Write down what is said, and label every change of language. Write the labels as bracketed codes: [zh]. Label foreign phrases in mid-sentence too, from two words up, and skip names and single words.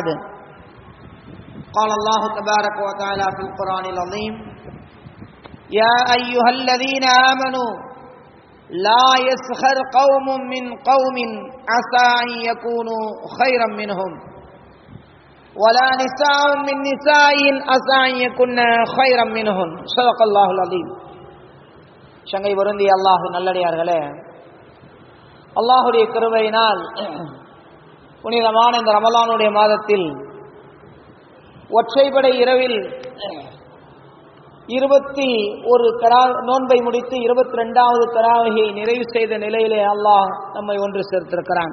[ar] قال الله تبارك وتعالى في القرآن العظيم: يا أيها الذين آمنوا لا يسخر قوم من قوم عسى أن يكونوا خيرا منهم ولا نساء من نساء عسى أن يكن خيرا منهن. صدق الله العظيم. [ta] சங்கை பொருந்திய அல்லாஹ் நல்லடியார்களே, அல்லாஹுடைய கிருபையினால் புனிதமான இந்த ரமலானுடைய மாதத்தில் ஒற்றைப்படை இரவில் 21 நோன்பை முடித்து 22வது தராவியை நிறைவு செய்த நிலையிலே அல்லாஹ் நம்மை ஒன்று சேர்த்திருக்கிறான்.